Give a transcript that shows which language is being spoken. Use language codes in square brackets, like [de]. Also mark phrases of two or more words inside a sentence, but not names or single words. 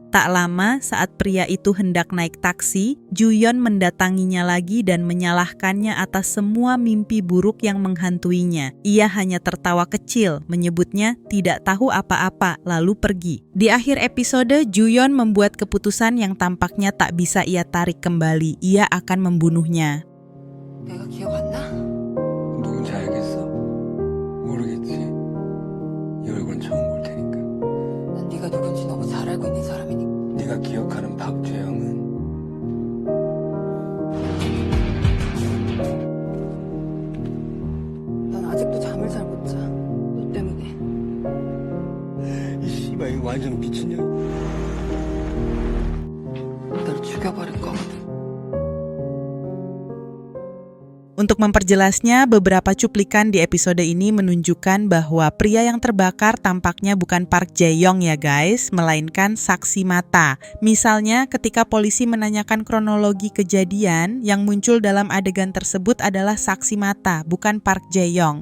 [id] Tak lama saat pria itu hendak naik taksi, Ju-yeon mendatanginya lagi dan menyalahkannya atas semua mimpi buruk yang menghantuinya. Ia hanya tertawa kecil, menyebutnya tidak tahu apa-apa, lalu pergi. Di akhir episode, Ju-yeon membuat keputusan yang tampaknya tak bisa ia tarik kembali. Ia akan membunuhnya. [ko] 내가 기억 안 나? 누군지 알겠어? 모르겠지. 이 얼굴은 처음 볼 테니까. 난 네가 누군지 너무 잘 알고 있는 사람이니까. 네가 기억하는 박재영은 난 아직도 잠을 잘 못 자. 너 때문에. 이 씨발 이거 완전 미친년. 너를 죽여버릴 거거든. [id] Untuk memperjelasnya, beberapa cuplikan di episode ini menunjukkan bahwa pria yang terbakar tampaknya bukan Park Jae-yong ya guys, melainkan saksi mata. Misalnya ketika polisi menanyakan kronologi kejadian, yang muncul dalam adegan tersebut adalah saksi mata, bukan Park Jae-yong.